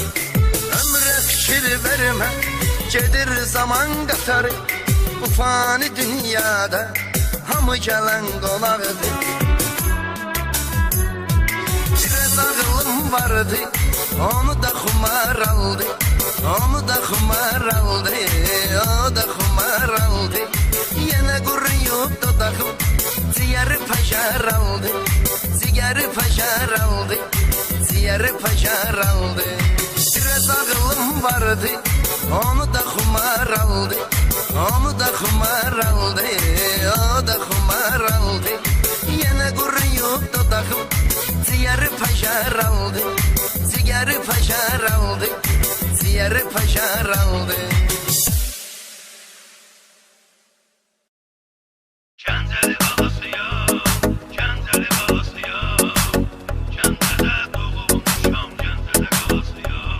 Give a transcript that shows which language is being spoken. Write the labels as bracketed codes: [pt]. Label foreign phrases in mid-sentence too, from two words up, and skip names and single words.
[az] Ömrə fikir vermə, gedir zaman qatarı. Bu fani dünyada hamı gələn qonaqdır. [tr] Biraz ağlım vardı, onu da kumar aldı. [az] Onu da xumar aldı, o da xumar aldı. [tr] Yine kuruyup dudağım, ciğeri paşar aldı. Ciğeri paşar aldı, ciğeri paşar aldı. [az] Biraz ağılım vardı, onu da xumar aldı. Onu da xumar aldı, o da xumar aldı. [tr] Yine kuruyup dudağım, ciğeri paşar aldı. Ciğeri paşar aldı, ciğeri paşar aldı. [az] Kəndəli balasıyam, Kəndəli balasıyam, Kəndədə doğulmuşam, Kəndədə qalasıyam.